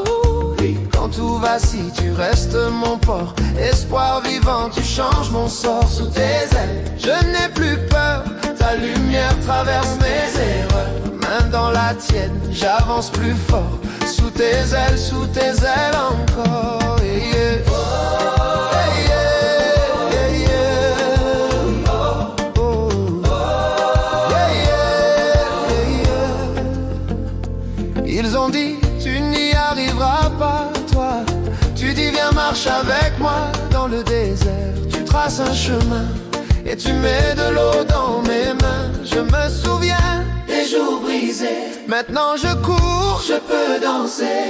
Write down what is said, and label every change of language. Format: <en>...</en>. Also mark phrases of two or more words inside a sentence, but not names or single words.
<fr>Quand tout vacille, tu restes mon port. Espoir vivant, tu changes mon sort. Sous tes ailes, je n'ai plus peur. Ta lumière traverse mes erreurs. Main dans la tienne, j'avance plus fort. Sous tes ailes encore.</fr> <en>Yeah, yeah. Yeah, yeah, yeah. Oh, oh. Yeah, yeah, yeah.</en> <fr>Ils ont dit, tu n'y arriveras pas, toi. Tu dis, viens, marche avec moi dans le désert. Tu traces un chemin et tu mets de l'eau dans mes mains. Je me souviens des jours brisés. Maintenant je cours, je peux danser.</fr>